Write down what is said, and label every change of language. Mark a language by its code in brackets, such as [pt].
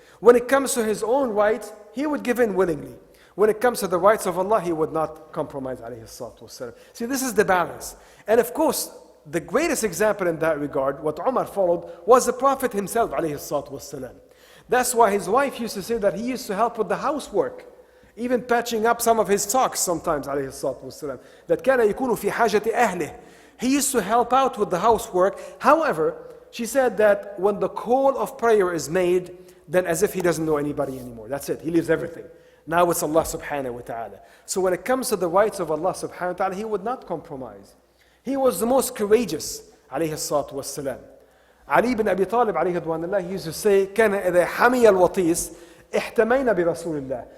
[en] When it comes to his own rights, he would give in willingly. When it comes to the rights of Allah, he would not compromise alayhi salatu wasalam. See, this is the balance. And of course, the greatest example in that regard, what Umar followed, was the Prophet himself alayhi salatu wasalam. That's why his wife used to say that he used to help with the housework, even patching up some of his socks sometimes alayhi salatu wasalam. That [ar] كان يكون في حاجة أهله. [en] He used to help out with the housework. However, she said that when the call of prayer is made, then as if he doesn't know anybody anymore. That's it. He leaves everything. Now it's Allah subhanahu wa ta'ala. So when it comes to the rights of Allah subhanahu wa ta'ala, he would not compromise. He was the most courageous, alayhi salatu wassalam. Ali ibn Abi Talib, alayhi ridwanullah, he used to say, [ar] كان إذا حمي الوطيس احتمينا برسول الله.